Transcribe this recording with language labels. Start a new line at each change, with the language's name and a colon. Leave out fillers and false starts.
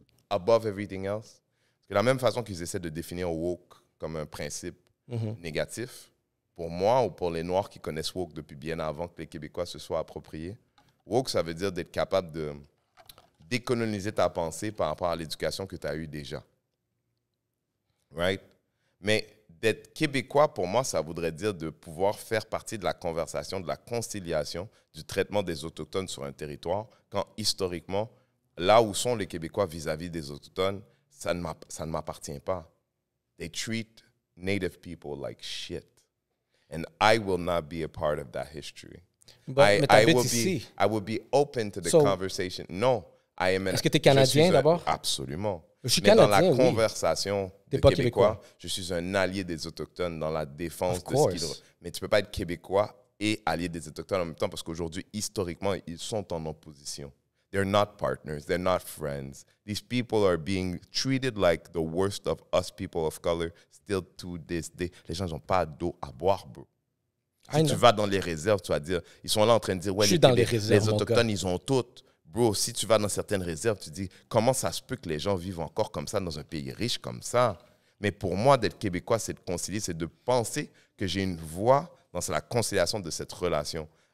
French: Above everything else. Parce que de la même façon qu'ils essaient de définir woke comme un principe négatif, pour moi ou pour les Noirs qui connaissent woke depuis bien avant que les Québécois se soient appropriés, woke, ça veut dire d'être capable de décoloniser ta pensée par rapport à l'éducation que tu as eue déjà.
English: Right?
French: Mais d'être québécois, pour moi, ça voudrait dire de pouvoir faire partie de la conversation, de la conciliation, du traitement des Autochtones sur un territoire, quand historiquement, là où sont les Québécois vis-à-vis des Autochtones, ça ne m'appartient pas.
English: They treat Native people like shit. And I will not be a part of that history. I will be open to the conversation. No, I am.
French: Est-ce que tu es Canadien d'abord? Absolument. Je suis Mais Canadien, dans la conversation de Québécois, je suis un allié des Autochtones dans la défense de ce qu'ils... Mais tu ne peux pas être Québécois et allié des Autochtones en même temps parce qu'aujourd'hui, historiquement, ils sont en opposition.
English: They're not partners. They're not friends. These people are being treated like the worst of us people of color still to this day.
French: Les gens n'ont pas d'eau à boire, bro. Si tu vas dans les réserves, tu vas dire... Ils sont là en train de dire, ouais, les Autochtones, ils ont toutes. Bro, si tu vas dans certaines réserves, tu dis, comment ça se peut que les gens vivent encore comme ça dans un pays riche comme ça? Mais pour moi, d'être Québécois, c'est de concilier, c'est de penser que j'ai une voix dans la conciliation de cette relation.